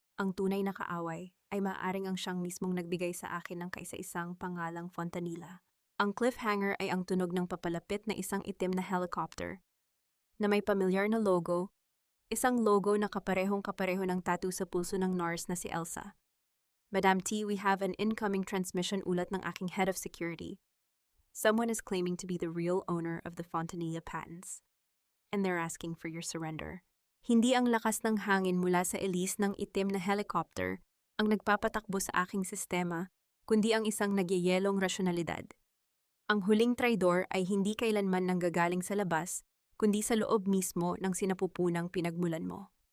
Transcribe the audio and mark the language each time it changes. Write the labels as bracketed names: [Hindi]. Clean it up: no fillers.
[Filipino] Ang tunay na kaaway ay maaaring ang siyang mismong nagbigay sa akin ng kaisa-isang pangalang Fontanilla. Ang cliffhanger ay ang tunog ng papalapit na isang itim na helicopter na may pamilyar na logo, isang logo na kaparehong-kapareho ng tattoo sa pulso ng nurse na si Elsa. [English] Madam T, we have an incoming transmission, [Filipino] ulat ng aking [English] head of security. Someone is claiming to be the real owner of the Fontanilla patents, and they're asking for your surrender. [Filipino] Hindi ang lakas ng hangin mula sa elis ng itim na helicopter ang nagpapatakbo sa aking sistema, kundi ang isang nagyayelong rasyonalidad. Ang huling traidor ay hindi kailanman nanggagaling sa labas, kundi sa loob mismo ng sinapupunang pinagmulan mo.